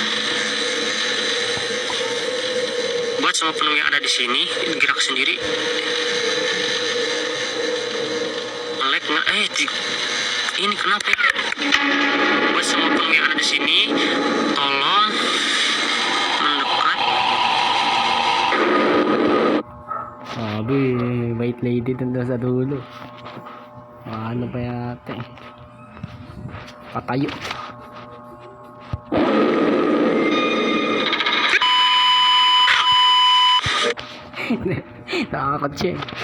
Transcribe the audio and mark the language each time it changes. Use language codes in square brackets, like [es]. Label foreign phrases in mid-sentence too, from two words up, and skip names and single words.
[id] Buat semua penunggu yang ada di sini, gerak sendiri. Nge-lag nggak? Ini kenapa ya? Buat semua penunggu yang ada di sini, tolong mendekat. [tl] Sabi, [en] white lady [tl] dun sa dulo. Ano pa yata eh. Patayo. Nakakatse.